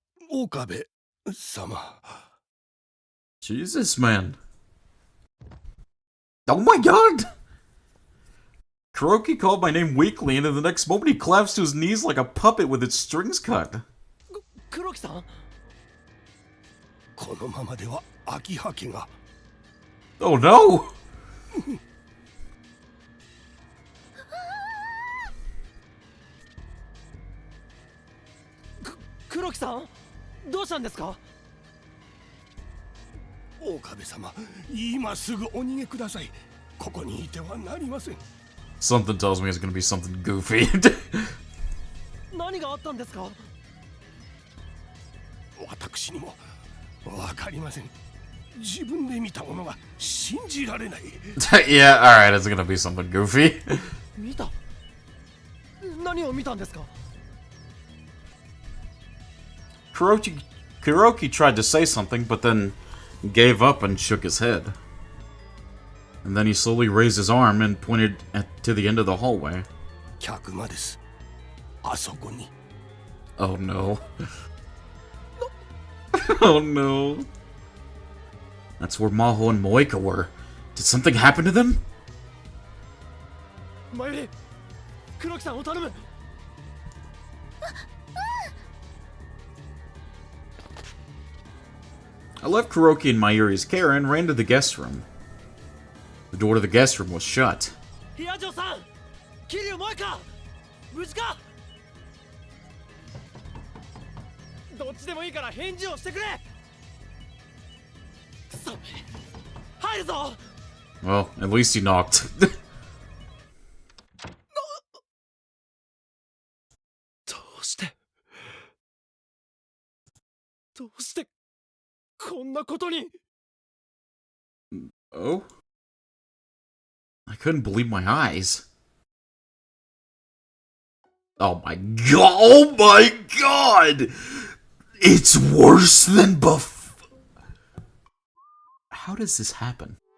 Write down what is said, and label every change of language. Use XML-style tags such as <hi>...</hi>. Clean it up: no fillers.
<ja>岡部様。</ja> <en>Jesus, man. Oh my god! Kuroki called my name weakly, and in the next moment he collapsed to his knees like a puppet with its strings cut.</en> <ja>黒木さん？このままでは秋葉家が。</ja> <en>Oh no!</en> <ja>黒木さんどうしたんですか？岡部様、今すぐお逃げください。ここにいてはなりません。</ja> <en>Something tells me it's gonna be something goofy.</en> <ja>何があったんですか？私にもわかりません。自分で見たものが信じられない。</ja> <en>Yeah, alright, it's gonna be something goofy.</en> <ja>見た？何を見たんですか？</ja> <en>Kuroki tried to say something, but then gave up and shook his head. And then he slowly raised his arm and pointed to the end of the hallway.</en> <ja>客間です。あそこに。</ja> <en>Oh no. Oh no. That's where Maho and Moeka were. Did something happen to them?</en> <ja>マユリ、黒木さんを頼む。</ja> <en>I left Kuroki in Mayuri's care and ran to the guest room. The door to the guest room was shut.</en> <ja>ヒアジョさん、桐生萌か、無事か？どっちでもいいから返事をしてくれ。くそ、入るぞ。</ja> <en>Well, at least he knocked.</en> <ja>どうしてこんなことに。</ja> <en>Oh? I couldn't believe my eyes. Oh my god! Oh my god! It's worse than How does this happen?</en>